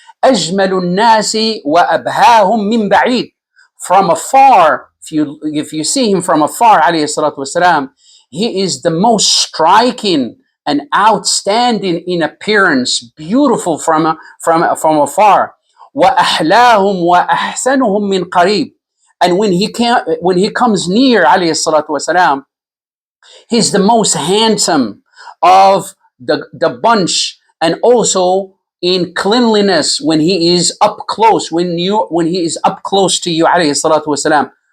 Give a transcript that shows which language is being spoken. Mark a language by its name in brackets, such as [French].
[Arabic] أجمل الناس وأبهاهم من بعيد. [English] From afar, if you see him from afar, alayhi salatu wasalam, he is the most striking and outstanding in appearance, beautiful from afar. [Arabic] وأحلاهم وأحسنهم من قريب. [English] And when he comes near, alayhi salatu wasalam, he's the most handsome of the bunch, and also in cleanliness when he is up close, when he is up close to you, alayhi salatu wasalam.